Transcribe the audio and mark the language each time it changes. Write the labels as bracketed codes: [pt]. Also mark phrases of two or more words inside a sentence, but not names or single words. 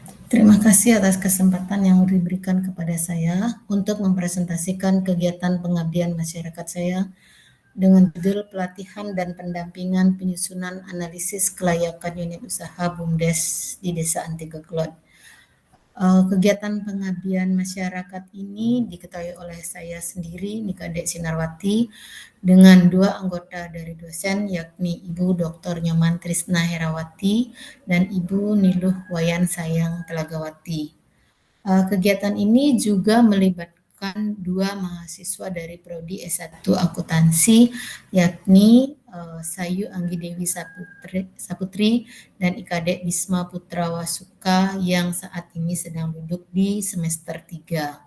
[id] Terima kasih atas kesempatan yang diberikan kepada saya untuk mempresentasikan kegiatan pengabdian masyarakat saya dengan judul pelatihan dan pendampingan penyusunan analisis kelayakan unit usaha BUMDes di Desa Antigeklot. Kegiatan pengabdian masyarakat ini diketahui oleh saya sendiri, Nika Dek Sinarwati, dengan dua anggota dari dosen, yakni Ibu Dr. Nyoman Trisna Herawati dan Ibu Niluh Wayan Sayang Telagawati. Kegiatan ini juga melibatkan dua mahasiswa dari Prodi S1 Akuntansi, yakni Sayu Anggi Dewi Saputri dan Ikadek Bisma Putra Wasuka yang saat ini sedang duduk di semester 3.